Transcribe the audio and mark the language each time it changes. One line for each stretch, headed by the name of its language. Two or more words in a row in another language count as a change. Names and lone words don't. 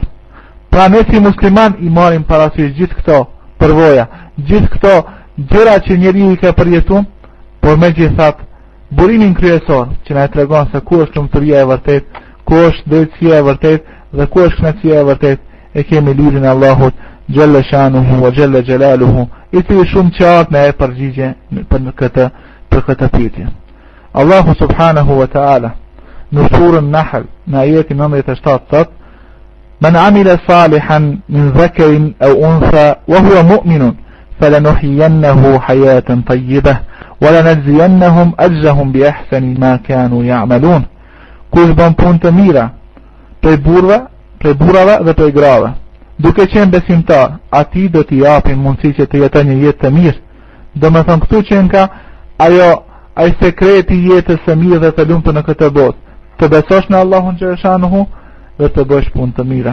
Albanian: Pra ne si musliman i marrim parasysh gjithë këto përvoja, gjithë këto gjëra që njeriu i ka përjetuar, por megjithatë burimin kryesor që na tregon se ku është lumturia e vërtet, ku është drejtësia e vërtet dhe ku është kënaqësia e vërtet, e kemi lidhjen e Allahut
Arabic: جل شأنه وجل جلاله,
Albanian: i cili shumë qartë na e përgjigje për këtë pyetje.
Arabic: الله سبحانه وتعالى
Albanian: në surën Nahl në ajetin 97 thotë:
Arabic: "من عمل صالحا من ذكر أو أنثى وهو مؤمن فلنحيينه حياة طيبة ولنجزينهم أجرهم بأحسن ما كانوا يعملون."
Albanian: Kush bën punë të mira prej burrave dhe prej grave, duke qenë besimtar, atij do t'i japim mundësi që të jetojë një jetë të mirë. Domethënë këtu që nga ai sekreti i jetës së mirë dhe të lumtur në këtë botë, të besosh në Allahun xhaleshanuhu dhe të bësh punë të mira.